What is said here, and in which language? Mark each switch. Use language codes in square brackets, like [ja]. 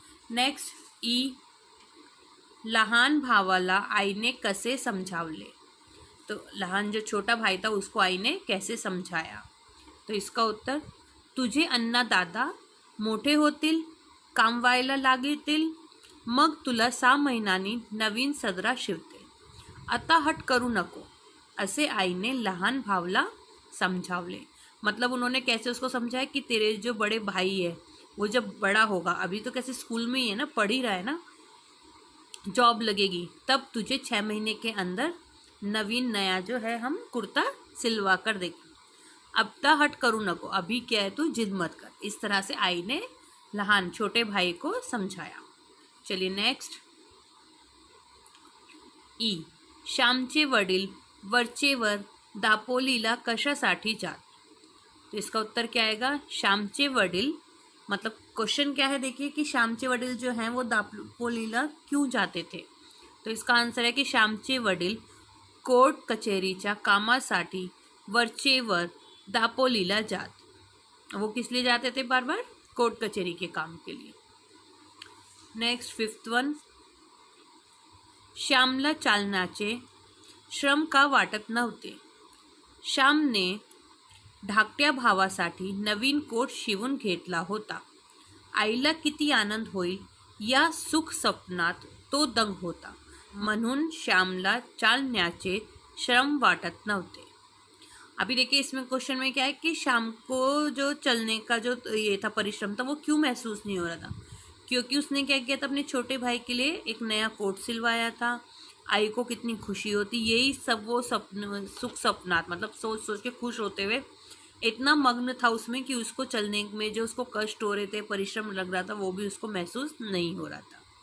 [mr] Next E, लहान भावाला आईने कसे समझावले। [hi] तो लहान जो छोटा भाई था उसको आई ने कैसे समझाया। तो इसका उत्तर, [mr] तुझे अण्णा दादा मोठे होतील, काम व्हायला लागतील, मग तुला 6 महिन्यांनी नवीन सदरा शिवतील, आता हट करू नको, असे आईने लहान भावला समझावले। [hi] मतलब उन्होंने कैसे उसको समझाया कि तेरे जो बड़े भाई है वो जब बड़ा होगा, अभी तो कैसे स्कूल में ही है ना, पढ़ ही रहा है ना, जॉब लगेगी तब तुझे 6 महीने के अंदर नवीन नया जो है हम कुर्ता सिलवा कर देंगे, अब तक [mr] हट करू नको, [hi] अभी क्या है तू जिद मत कर। इस तरह से आई ने लहान छोटे भाई को समझाया। [mr] चलिए नेक्स्ट ई, श्यामचे वडील वरचेवर दापोलीला कशासाठी जात। [hi] तो इसका उत्तर क्या आएगा, [mr] श्यामचे वडील [hi] मतलब क्वेश्चन क्या है देखिए कि श्यामचे वडील जो हैं वो दापोलीला क्यों जाते थे। तो इसका आंसर है कि [mr] श्यामचे वडील कोर्ट कचेरीच्या कामासाठी वरचेवर दापोलीला जात। [hi] वो किस लिए जाते थे बार बार, कोर्ट कचेरी के काम के लिए। [mr] नेक्स्ट 5th वन, श्यामला चालण्याचे श्रम का वाटत नव्हते। श्यामने धाकट्या भावासाठी नवीन कोट शिवून घेतला होता, आईला किती आनंद होईल या सुख स्वप्नात तो दंग होता, म्हणून श्यामला चालण्याचे श्रम वाटत नव्हते। [hi] अभी देखिए इसमें क्वेश्चन में क्या है कि शाम को जो चलने का जो ये था परिश्रम था वो क्यों महसूस नहीं हो रहा था, क्योंकि उसने क्या किया था, अपने छोटे भाई के लिए एक नया कोट सिलवाया था। आई को कितनी खुशी होती, यही सब वो सपन [mr] सुख सपनात [hi] मतलब सोच सोच के खुश होते हुए इतना मग्न था उसमें कि उसको चलने में जो उसको कष्ट हो रहे थे, परिश्रम लग रहा था, वो भी उसको महसूस नहीं हो रहा था।